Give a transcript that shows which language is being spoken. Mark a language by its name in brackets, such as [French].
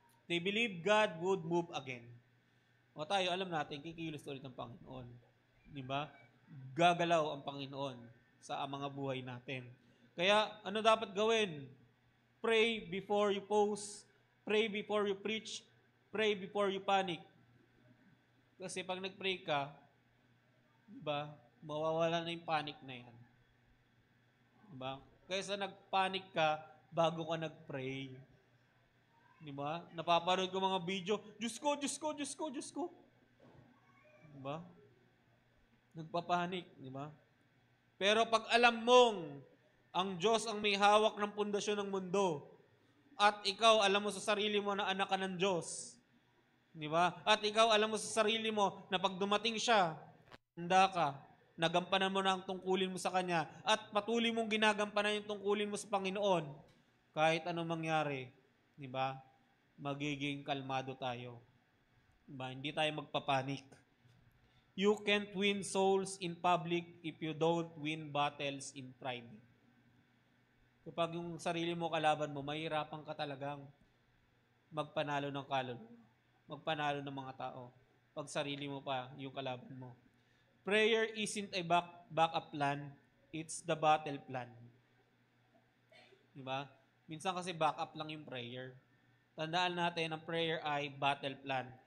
[English] They believe God would move again. [Filipino] O tayo, alam natin, kikilos ulit ang Panginoon. Di ba? Gagalaw ang Panginoon sa mga buhay natin. Kaya, ano dapat gawin? [English] Pray before you post. Pray before you preach. Pray before you panic. [Filipino] Kasi pag nag-pray ka, di ba, mawawala na yung panic na yan. Di ba? Kaysa nag-panic ka bago ka nag-pray. Di ba? Napapanood ko mga video, Diyos ko, Diyos ko, Diyos ko, Diyos ko. Di ba? Nagpapanik, di ba? Pero pag alam mong ang Diyos ang may hawak ng pundasyon ng mundo at ikaw alam mo sa sarili mo na anak ka ng Diyos, di ba? At ikaw alam mo sa sarili mo na pag dumating siya, handa ka, nagampanan mo na ang tungkulin mo sa Kanya at patuloy mong ginagampanan yung tungkulin mo sa Panginoon, kahit anong mangyari, di ba? Magiging kalmado tayo. Diba? Hindi tayo magpapanik. [English] You can't win souls in public if you don't win battles in private. [Filipino] Kapag yung sarili mo kalaban mo, mahirapan ka talagang magpanalo ng kaluluwa. Magpanalo ng mga tao. Pag sarili mo pa yung kalaban mo. [English] Prayer isn't a backup plan, it's the battle plan. [Filipino] Diba? Minsan kasi backup lang yung prayer. Tandaan natin, ang prayer ay battle plan.